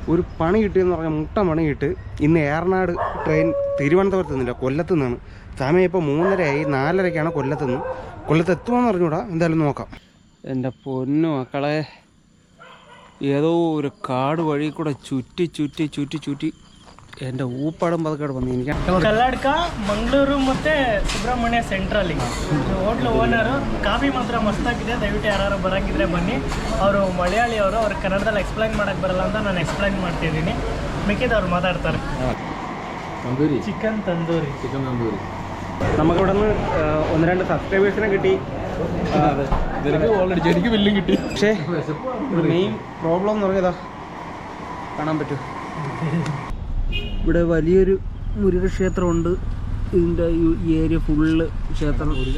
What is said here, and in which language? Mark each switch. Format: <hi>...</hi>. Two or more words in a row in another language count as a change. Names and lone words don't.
<ml>ഒരു പണി കിട്ടിയെന്ന് പറഞ്ഞാൽ മുട്ട പണി കിട്ട്. ഇന്ന് ഏറനാട് ട്രെയിൻ തിരുവനന്തപുരത്ത് നിന്നില്ല, കൊല്ലത്ത് നിന്നാണ്. സമയം ഇപ്പോൾ 3:30 4:30 കൊല്ലത്തുനിന്ന്. കൊല്ലത്ത് എത്തുമെന്ന് പറഞ്ഞുകൂടാ, എന്തായാലും നോക്കാം. എൻ്റെ പൊന്നു മക്കളെ, ഏതോ ഒരു കാട് വഴി കൂടെ ചുറ്റി എൻ്റെ ഊപ്പാടും പതുക്കെ വന്നു. എനിക്ക്</ml> <kn>ಕಲ್ಲಡ್ಕ ಮಂಗಳೂರು ಮತ್ತು ಸುಬ್ರಹ್ಮಣ್ಯ ಸೆಂಟ್ರಲ್ಲಿ</kn> <en>hotel owner.</en> <kn>ಕಾಫಿ ಮಾತ್ರ ಮಸ್ತಾಗಿದೆ, ದಯವಿಟ್ಟು ಯಾರು ಬರೋಂಗಿದ್ರೆ ಬನ್ನಿ. ಅವರು ಮಲಯಾಳಿ ಅವರು, ಅವ್ರು ಕನ್ನಡದಲ್ಲಿ ಎಕ್ಸ್ಪ್ಲೈನ್ ಮಾಡೋಕ್ಕೆ ಬರಲ್ಲ ಅಂತ ನಾನು ಎಕ್ಸ್ಪ್ಲೈನ್ ಮಾಡ್ತಿದ್ದೀನಿ, ಮಿಕ್ಕಿದವ್ರು ಮಾತಾಡ್ತಾರೆ. ಚಿಕನ್ ತಂದೂರಿ</kn> <ml>നമുക്കിവിടെ നിന്ന് 1-2 സബ്സ്ക്രൈബേഴ്സിനെ കിട്ടി. ഓൾറെഡി എനിക്ക് ബില്ലും കിട്ടി. പക്ഷേ</ml> <en>main problem</en> <ml>എന്ന് പറഞ്ഞതാ, കാണാൻ പറ്റും, ഇവിടെ വലിയൊരു മുരുക ക്ഷേത്രമുണ്ട്. ഇതിൻ്റെ ഈ</ml> <en>area full</en> <ml>ക്ഷേത്രം.</ml>